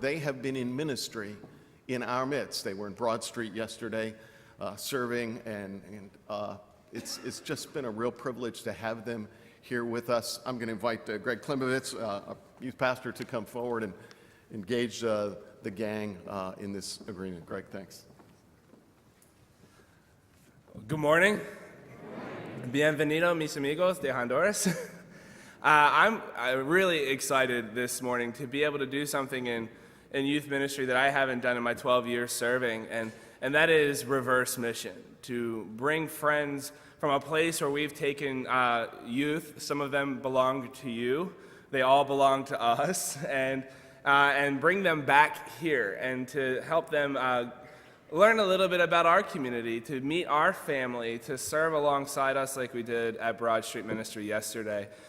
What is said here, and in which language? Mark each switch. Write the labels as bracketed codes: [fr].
[en] They have been in ministry in our midst. They were in Broad Street yesterday serving, and it's just been a real privilege to have them here with us. I'm going to invite Greg Klimovitz, a youth pastor, to come forward and engage the gang in this agreement. Greg, thanks. Good morning. [es] Bienvenido, mis amigos de Honduras. [en] I'm really excited this morning to be able to do something in youth ministry that I haven't done in my 12 years serving, and that is reverse mission, to bring friends from a place where we've taken youth. Some of them belong to you. They all belong to us, and bring them back here and to help them learn a little bit about our community, to meet our family, to serve alongside us like we did at Broad Street Ministry yesterday.